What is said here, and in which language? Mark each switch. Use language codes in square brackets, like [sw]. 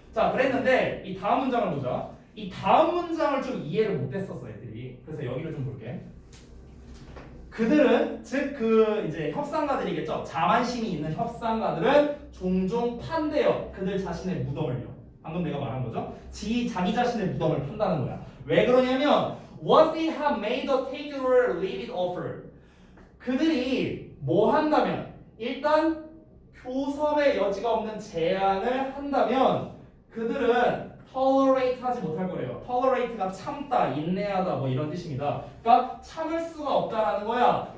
[ko] 자, 그랬는데 이 다음 문장을 보자. 이 다음 문장을 좀 이해를 못했었어 애들이. 그래서 여기를 좀 볼게. 그들은 즉 그 이제 협상가들이겠죠. 자만심이 있는 협상가들은 종종 판대요. 그들 자신의 무덤을요. 방금 내가 말한 거죠. 자기 자신의 무덤을 판다는 거야. 왜 그러냐면 [en] once they have made a take or leave it offer. [ko] 그들이 뭐 한다면 일단 교섭의 여지가 없는 제안을 한다면 그들은 tolerate 하지 못할 거래요. tolerate가 참다, 인내하다 뭐 이런 뜻입니다. 그러니까 참을 수가 없다라는 거야.